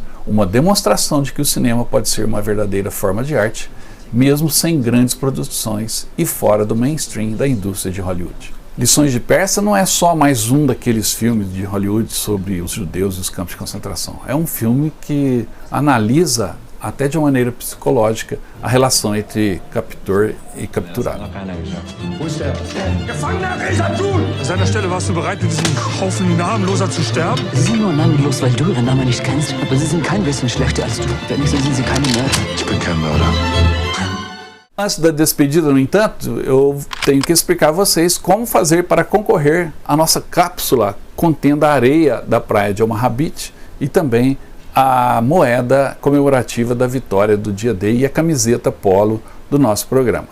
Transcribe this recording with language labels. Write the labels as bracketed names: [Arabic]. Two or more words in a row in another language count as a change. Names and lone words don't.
[Portuguese] uma demonstração de que o cinema pode ser uma verdadeira forma de arte, mesmo sem grandes produções e fora do mainstream da indústria de Hollywood. Lições de Persa não é só mais um daqueles filmes de Hollywood sobre os judeus e os campos de concentração. É um filme que analisa, até de uma maneira psicológica, a relação entre captor e capturado. [German] Wo ist der? Gefangener Rezatul! An seiner Stelle warst du bereit, mit diesem Haufen Namenloser zu sterben? Sie sind nur namenlos, weil du ihren Namen nicht kennst, aber sie sind kein bisschen schlechter als du. Wenn nicht, so sind sie keine Mörder. Ich bin kein Mörder. [Portuguese] Antes da despedida, no entanto, eu tenho que explicar a vocês como fazer para concorrer à nossa cápsula contendo a areia da praia de Omaha Beach e também a moeda comemorativa da vitória do dia D e a camiseta polo do nosso programa.